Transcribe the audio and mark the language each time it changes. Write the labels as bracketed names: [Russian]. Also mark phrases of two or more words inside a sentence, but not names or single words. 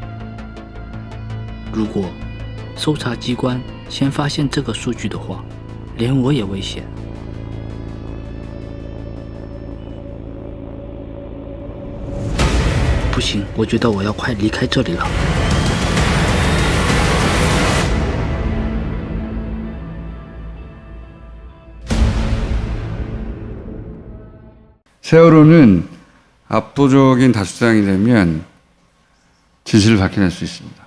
[Chinese] 如果搜查机关先发现这个数据的话，连我也危险。不行，我觉得我要快离开这里了。 [Korean] 세월호는 압도적인 다수당이 되면 진실을 밝혀낼 수 있습니다.